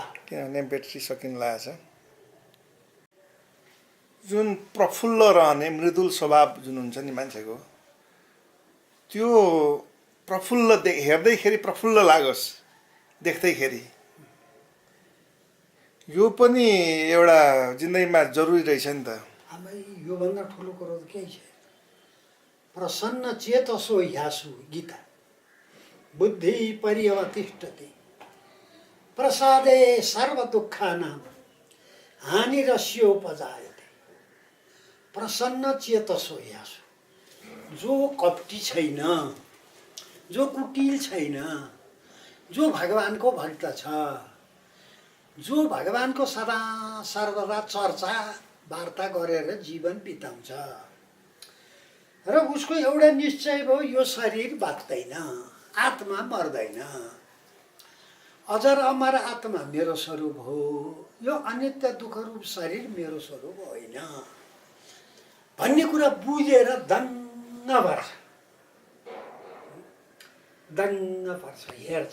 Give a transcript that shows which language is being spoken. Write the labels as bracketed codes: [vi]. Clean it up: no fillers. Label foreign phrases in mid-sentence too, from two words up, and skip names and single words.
[ne] किनभने ब्याट्री सकिन लागेको छ। जुन प्रफुल्ल रहने मृदुल स्वभाव जुन हुन्छ नि मान्छेको, त्यो प्रफुल्ल हेर्दैखेरि प्रफुल्ल लागोस् देख्दैखेरि, यो पनि एउटा जिन्दगीमा जरुरी रहेछ नि त। आमै योभन्दा ठुलो कुरो त केही छैन। [sa] प्रसन्न चेतसो ह्यासु गीता बुद्धि पर्यवतिष्ठति प्रसादे सर्व दुःखानां हानिरस्योपजायते। प्रसन्न चेतसो ह्यासु, [ne] जो कपटी छैन, जो कुटिल छैन, जो भगवानको भक्त छ, जो भगवानको सदा सर्वदा चर्चा वार्ता गरेर जीवन बिताउँछ र उसको एउटा निश्चय भयो, यो शरीर बाँच्दैन, आत्मा मर्दैन, अजर अमर आत्मा मेरो स्वरूप हो, यो अनित्य दुःखरूप शरीर मेरो स्वरूप होइन भन्ने कुरा बुझेर दङ्ग पर्छ, दङ्ग पर्छ, हेर्छ।